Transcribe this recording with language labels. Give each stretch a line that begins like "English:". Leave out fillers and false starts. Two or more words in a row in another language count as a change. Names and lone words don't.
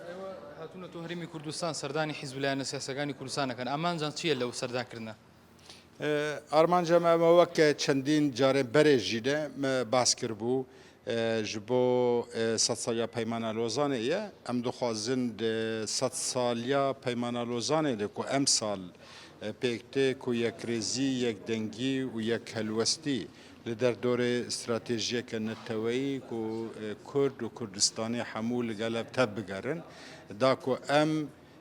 Central Kurdish: هاتوونە تۆ هەرێمی کوردستان سەردانی حیزب سیاسەکانی کوردستانەکەن ئامانجان چییە لەو سەردانکردنە؟
Kurdish: ئارمانجەم ئەمە وەک چەندین جارێ بەرێژیدە باس کرد بوو ji bo saliya peymana Lozanê ye em dixwazin saliya peymana Lozanê de ku em sal pêk tê ku yekrêzî yekdengî û yekhelwestî li derdorê stratejiyeke neteweyî ku Kurd û Kurdistanê hemû li gel ev tev bigerin da ku em